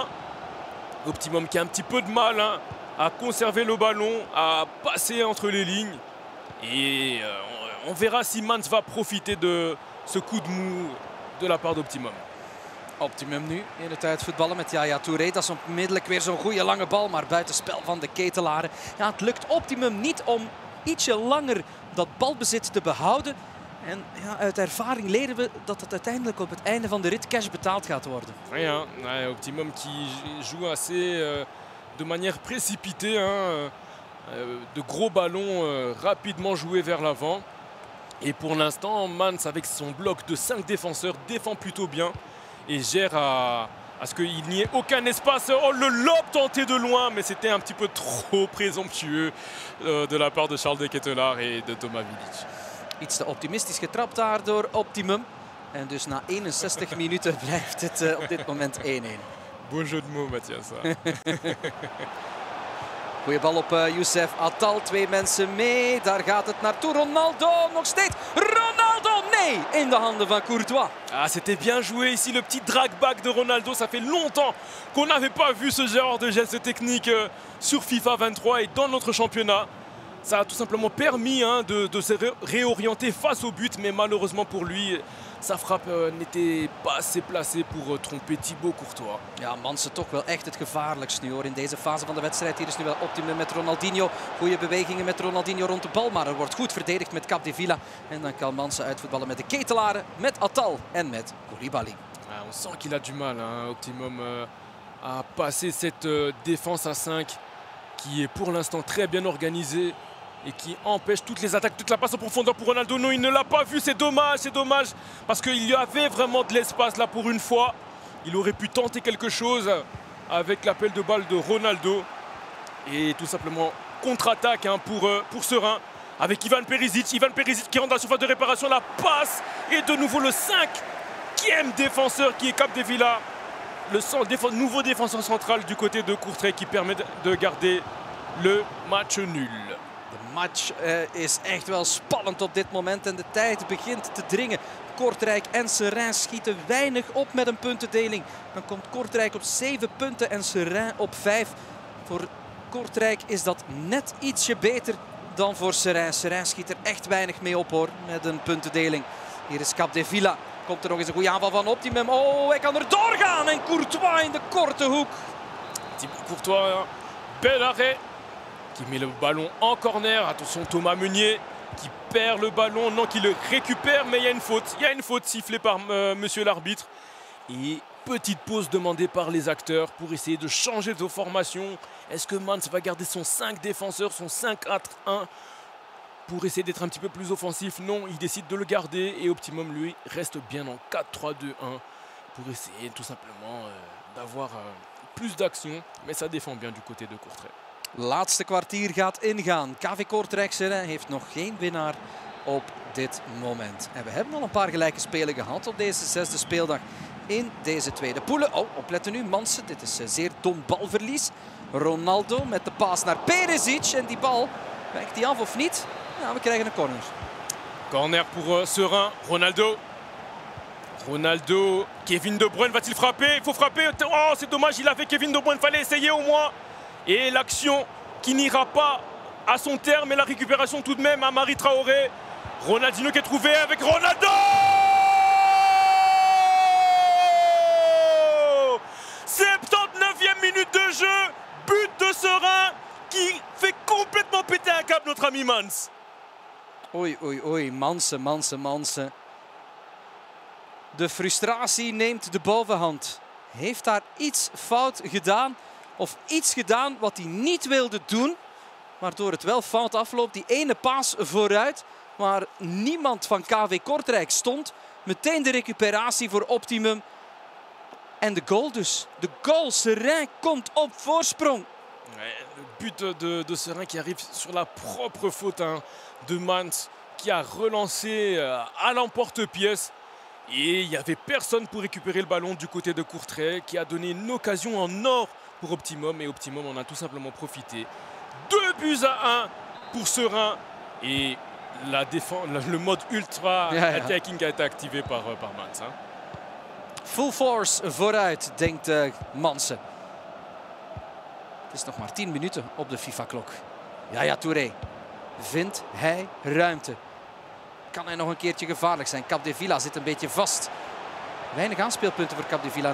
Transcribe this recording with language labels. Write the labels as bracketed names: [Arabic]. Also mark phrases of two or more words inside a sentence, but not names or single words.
[French] Optimum qui a un petit peu de mal à conserver le ballon, à passer entre les lignes. Et on verra si Mans va profiter de ce coup de mou de la part d'Optimum. [Dutch] Optimum nu in het uitvoetballen met Yaya Touré. Dat is onmiddellijk weer zo'n goede lange bal, maar buitenspel van de Ketelaere. Ja, het lukt Optimum niet om ietsje langer dat balbezit te behouden. En ja, uit ervaring leren we dat het uiteindelijk op het einde van de rit cash betaald gaat worden. Ja, [French] Optimum qui joue assez de manière précipitée. De gros ballons rapidement joués vers l'avant. Et pour l'instant, Mans avec son bloc de 5 défenseurs défend plutôt bien. Et gère à ce qu'il n'y ait aucun espace. Oh, le lob tenté de loin, mais c'était un petit peu trop présomptueux de la part de Charles de Ketelaere et de Thomas Vidic. [Dutch] Iets te optimistisch getrapt daar door Optimum. En dus na 61 minuten blijft het op dit moment 1-1. [French] Beau jeu de mots, Mathias. [Dutch] Goeie bal op Youssef Attal. 2 mensen mee. Daar gaat het naartoe. Ronaldo nog steeds. Ronaldo, nee! In de handen van Courtois. [French] Ah, c'était bien joué ici, le petit drag-back de Ronaldo. Ça fait longtemps qu'on n'avait pas vu ce genre de geste technique sur FIFA 23 et dans notre championnat. Ça a tout simplement permis de se réorienter face au but, mais malheureusement pour lui, sa frappe n'était pas assez placée pour tromper Thibaut Courtois. [Dutch] Ja, Mansen toch wel echt het gevaarlijkst nu hoor in deze fase van de wedstrijd. Hier is nu wel Optimum met Ronaldinho. Goede bewegingen met Ronaldinho rond de bal, maar er wordt goed verdedigd met Capdevila. En dan kan Mansen uitvoetballen met de Ketelaere, met Attal en met Koulibaly. [French] Ah, on sent qu'il a du mal, Optimum, à passer cette défense à 5 qui est pour l'instant très bien organisée et qui empêche toutes les attaques, toute la passe en profondeur pour Ronaldo. Non, il ne l'a pas vu, c'est dommage, parce qu'il y avait vraiment de l'espace là pour une fois. Il aurait pu tenter quelque chose avec l'appel de balle de Ronaldo. Et tout simplement contre-attaque pour Serein avec Ivan Perisic qui rentre dans la surface de réparation, la passe et de nouveau le 5e défenseur qui est Capdevila. Le nouveau défenseur central du côté de Courtrai qui permet de garder le match nul. [Dutch] De match is echt wel spannend op dit moment en de tijd begint te dringen. Kortrijk en Seraing schieten weinig op met een puntendeling. Dan komt Kortrijk op 7 punten en Seraing op 5. Voor Kortrijk is dat net ietsje beter dan voor Seraing. Seraing schiet er echt weinig mee op hoor, met een puntendeling. Hier is Capdevila. Komt er nog eens een goede aanval van Optimum. Oh, hij kan er doorgaan en Courtois in de korte hoek. [French] Thibaut Courtois, bel arrêt. Qui met le ballon en corner. Attention, Thomas Meunier qui perd le ballon. Non, qui le récupère, mais il y a une faute. Il y a une faute sifflée par monsieur l'arbitre. Et petite pause demandée par les acteurs pour essayer de changer de formation. Est-ce que Mans va garder son 5 défenseurs, son 5-4-1 pour essayer d'être un petit peu plus offensif? Non, il décide de le garder et Optimum, lui, reste bien en 4-3-2-1 pour essayer tout simplement d'avoir plus d'action. Mais ça défend bien du côté de Courtrai. [Dutch] Laatste kwartier gaat ingaan. KV Kortrijk Seraing heeft nog geen winnaar op dit moment. En we hebben al een paar gelijke spelen gehad op deze 6e speeldag in deze tweede poelen. Oh, opletten nu, Mansen. Dit is zeer dom balverlies. Ronaldo met de paas naar Perisic. En die bal, wijkt die af of niet? Ja, we krijgen een corner. [French] Corner pour Serein. Ronaldo. Ronaldo. Kevin De Bruyne va-t-il frapper? Il faut frapper. Oh, c'est dommage, il avait Kevin De Bruyne. Fallait essayer au moins. Et l'action qui n'ira pas à son terme, et la récupération tout de même à Marie Traoré. Ronaldinho qui est trouvé avec Ronaldo. Serein qui fait complètement péter un câble notre ami Mans. [Dutch] Oei, oei, oei. Mansen. De frustratie neemt de bovenhand. Heeft daar iets fout gedaan? Of iets gedaan wat hij niet wilde doen? Waardoor het wel fout afloopt. Die ene paas vooruit. Waar niemand van KV Kortrijk stond. Meteen de recuperatie voor Optimum. En de goal dus. De goal. Seraing komt op voorsprong. [French] Le but de Seraing qui arrive sur la propre faute de Mans. Qui a relancé à l'emporte-pièce. Et il n'y avait personne pour récupérer le ballon du côté de Courtrai. Qui a donné une occasion en or pour Optimum. Et Optimum en a tout simplement profité. 2-1 pour Seraing. Et la défense, le mode [English] ultra attacking [French] a été activé par Mans. Hein. [English] Full force [Dutch] vooruit, denkt Mansen. Het is nog maar 10 minuten op de FIFA-klok. Yaya Touré. Vindt hij ruimte? Kan hij nog een keertje gevaarlijk zijn? Capdevila zit een beetje vast. Weinig aanspeelpunten voor Capdevila.